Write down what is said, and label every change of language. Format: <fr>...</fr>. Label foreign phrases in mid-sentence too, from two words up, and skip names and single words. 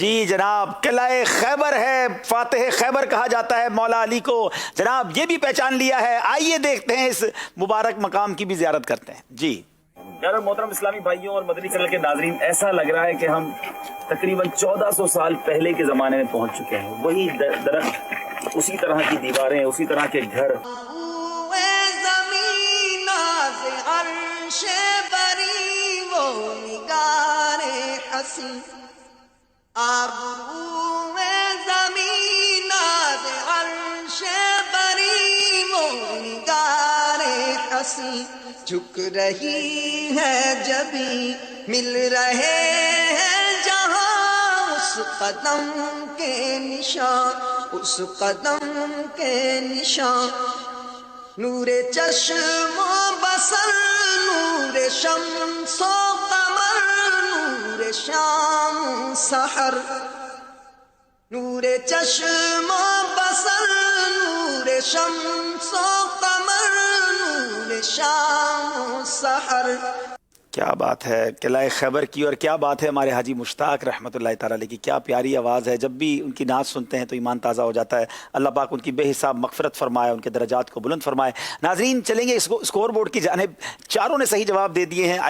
<ur>جی جناب، قلعہ خیبر ہے، فاتح خیبر کہا جاتا ہے مولا علی کو. جناب، یہ بھی پہچان لیا ہے. آئیے دیکھتے ہیں، اس مبارک مقام کی بھی زیارت کرتے ہیں. جی یار، محترم اسلامی بھائیوں اور مدنی چینل کے ناظرین، ایسا لگ رہا ہے کہ ہم تقریباً 1400 سال پہلے کے زمانے میں پہنچ چکے ہیں. وہی درخت اسی طرح کی دیواریں, اسی طرح کے گھر. زمین سے عرش بری وہ نگار حسین, آبرو زمین سے عرش بری وہ نگار حسین, جھک رہی ہے جبھی مل رہے ہیں جہاں اس قدم کے نشان, اس قدم کے نشان. نور چشم و بصر, نور شمس و قمر, نور شام سحر. نور چشم و بصر, نور شمس و قمر, نور شام سحر. کیا بات ہے قلعہ خیبر کی, اور کیا بات ہے ہمارے حاجی مشتاق رحمۃ اللہ تعالی علیہ کی, کیا پیاری آواز ہے. جب بھی ان کی نعت سنتے ہیں تو ایمان تازہ ہو جاتا ہے. اللہ پاک ان کی بے حساب مغفرت فرمائے, ان کے درجات کو بلند فرمائے. ناظرین چلیں گے اسکور بورڈ کی جانب. چاروں نے صحیح جواب دے دیے ہیں.</ur>